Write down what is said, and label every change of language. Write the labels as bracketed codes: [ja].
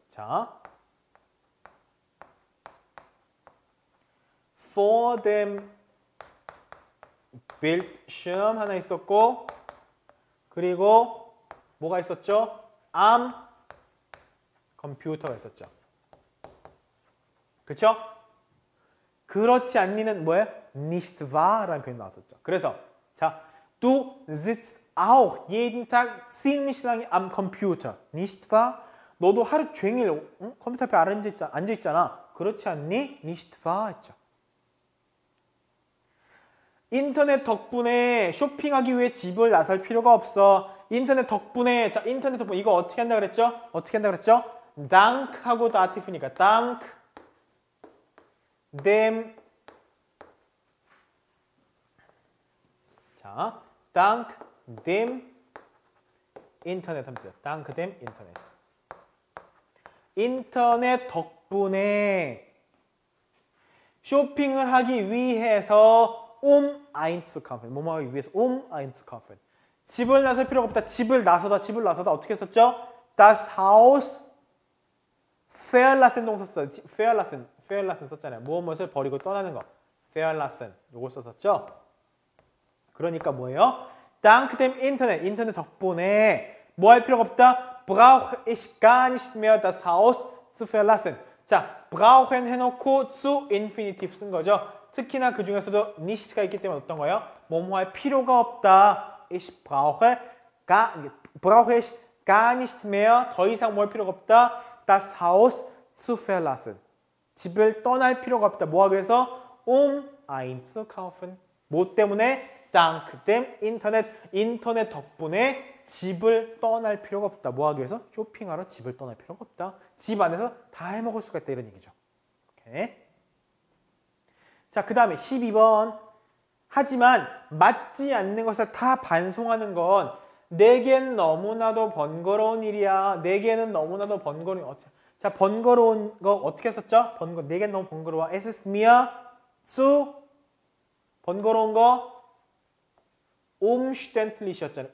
[ko] 자, vor dem Bildschirm 하나 있었고 그리고 뭐가 있었죠? am 컴퓨터가 있었죠. 그쵸? 그렇지 않니는 뭐예요? nicht wahr 라는 표현이 나왔었죠. [de] 그래서 자, du sitzt auch jeden Tag ziemlich lange am Computer. nicht wahr? [ko] 너도 하루 종일 컴퓨터 앞에 앉아있잖아. 그렇지 않니? [de] nicht wahr 했죠. [ko] 인터넷 덕분에 쇼핑하기 위해 집을 나설 필요가 없어. 인터넷 덕분에, 자, 인터넷 덕분에 이거 어떻게 한다 그랬죠? 어떻게 한다 그랬죠? dank 하고 다티프니까 dank dem 자, dank dem 인터넷 합니다. [de] dank dem 인터넷. [ko] 인터넷 덕분에 쇼핑을 하기 위해서 einzukaufen. 뭐뭐 하기 위해서 einzukaufen. 집을 나설 필요가 없다. 집을 나서다 어떻게 썼죠? [de] das Haus verlassen 동사 썼어요. [ko] verlassen 썼잖아요. 무엇을 버리고 떠나는 거. verlassen. 요거 썼었죠? 그러니까 뭐예요? [de] dank dem Internet. [ko] 인터넷 덕분에 뭐 할 필요가 없다? [de] brauche ich gar nicht mehr das Haus zu verlassen. [ko] 자, brauchen 해놓고 zu infinitive 쓴 거죠. 특히나 그 중에서도 nicht가 있기 때문에 어떤 거예요? 뭐뭐 할 필요가 없다. [de] ich brauche ich gar nicht mehr. [ko] 더 이상 뭘 필요가 없다. das Haus zu verlassen. 집을 떠날 필요가 없다. 뭐 하기 위해서? einzukaufen. 뭐 때문에? dank dem 인터넷 덕분에 집을 떠날 필요가 없다. 뭐 하기 위해서? 쇼핑하러 집을 떠날 필요가 없다. 집 안에서 다 해먹을 수가 있다. 이런 얘기죠. 오케이. 자, 그 다음에 12번. 하지만 맞지 않는 것을 다 반송하는 건 내겐 너무나도 번거로운 일이야. 내게는 너무나도 번거로운 일. 자, 번거로운 거 어떻게 썼죠? 내겐 너무 번거로워. [de] Es ist mir zu 번거로운 거 umständlich였잖아요.